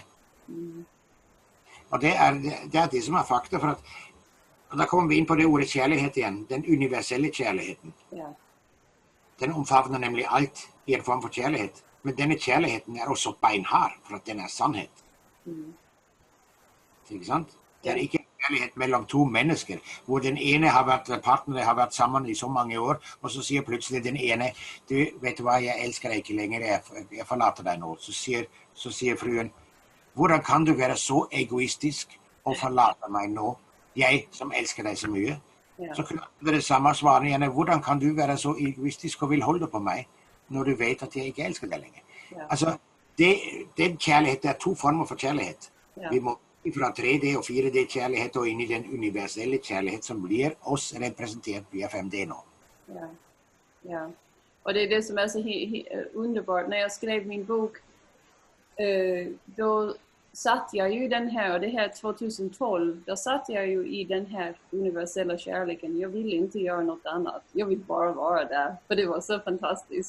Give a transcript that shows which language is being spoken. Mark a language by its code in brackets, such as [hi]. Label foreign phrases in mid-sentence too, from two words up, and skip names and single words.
[sv] Och det är det som är fakta, för att då kommer vi in på det ordet kärlighet igen, den universella kärligheten. Ja. Den omfamnar nämligen allt i en form för kärlighet. Men denna kärligheten är också beinhard, för att den är sannhet. Inte sant? Det är inte kärlighet mellan två människor, [no] hvor den ene partneren [sv] har varit samman i så många år, och så säger plötsligt den ene, du vet vad, jag älskar dig inte längre, jag förlater dig nu. Så säger fruen, hur kan du vara så egoistisk och förlata mig nu, jag som älskar dig så mycket? Ja. [no] Så kunne det være det samme svaret igjen. Hvordan kan du være så egoistisk og vil holde på meg, når du vet at jeg ikke elsker deg lenger? Ja. Altså, den kjærlighet, det er to former for kjærlighet. Ja. Vi må fra 3D og 4D kjærlighet og inn i den universelle kjærlighet som blir oss representert via 5D nå. Ja. Ja. [sv] Och det är det som är så underbart. När jag skrev min bok, då satt jag ju den här, och det här 2012, då satt jag ju i den här universella kärleken. Jag ville inte göra något annat. Jag vill bara vara där, för det var så fantastiskt.